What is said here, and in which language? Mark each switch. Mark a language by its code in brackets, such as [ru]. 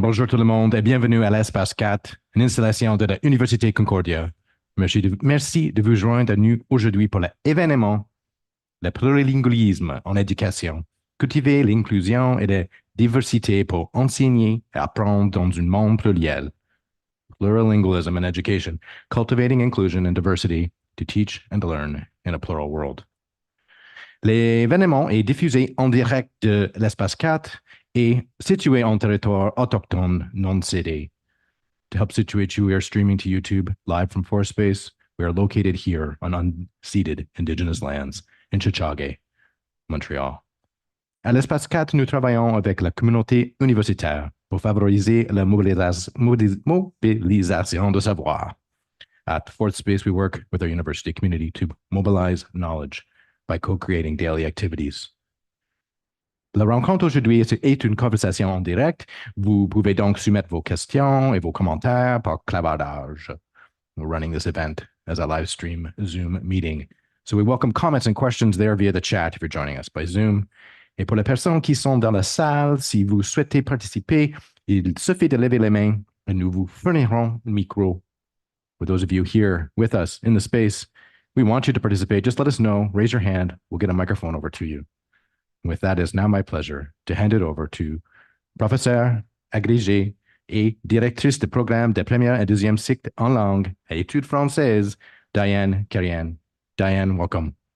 [fr] Bonjour tout le monde et bienvenue à l'Espace 4, une installation de l'Université Concordia. Merci de vous joindre à nous aujourd'hui pour l'événement Le plurilinguisme en éducation. Cultiver l'inclusion et la diversité pour enseigner et apprendre dans un monde pluriel. [en] Plurilingualism in education. Cultivating inclusion and diversity to teach and learn in a plural world. [fr] L'événement est diffusé en direct de l'Espace 4 et situé en territoire autochtone non cédé. [en] To help situate you, we are streaming to YouTube live from ForeSpace. We are located here on unceded Indigenous lands in Chichage, Montréal. [fr] À l'Espace 4, nous travaillons avec la communauté universitaire pour favoriser la mobilisation de savoir. [en] At Fourth Space, we work with our university community to mobilize knowledge by co-creating daily activities. [fr] La rencontre aujourd'hui est une conversation en direct. Vous pouvez donc soumettre vos questions et vos commentaires par clavardage. [en] We're running this event as a live stream Zoom meeting. So we welcome comments and questions there via the chat if you're joining us by Zoom. [fr] Et pour les personnes qui sont dans la salle, si vous souhaitez participer, il suffit de lever les mains et nous vous fournirons le micro. [en] For those of you here with us in the space, we want you to participate. Just let us know, raise your hand, we'll get a microphone over to you. With that, it's now my pleasure to hand it over to professeur agrégé et directrice de programme de première et deuxième cycle en langue et études françaises, Diane Carrian. Diane, welcome.